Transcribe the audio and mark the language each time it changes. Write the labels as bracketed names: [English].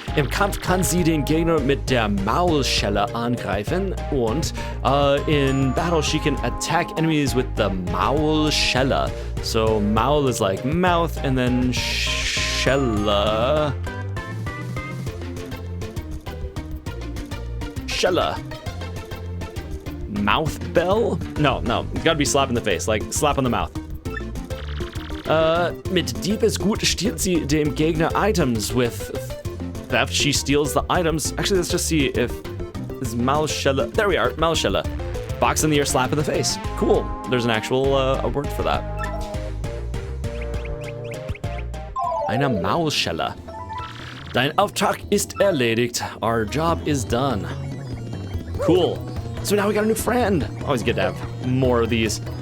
[German] Im Kampf kann sie den Gegner mit der Maulschelle angreifen und [English] in battle she can attack enemies with the Maulschelle. So Maul is like mouth and then Schelle. Mouth bell? No, gotta be slap in the face, like slap on the mouth. [German] Mit Diebesgut stiehlt sie dem Gegner items. [English] With theft, she steals the items. Actually, let's just see if this Maulschelle. There we are, Maulschelle. Box in the ear, slap in the face. Cool. There's an actual a word for that. [German] Eine Maulschelle. Dein Auftrag ist erledigt. [English] Our job is done. Cool. So now we got a new friend. Always good to have more of these.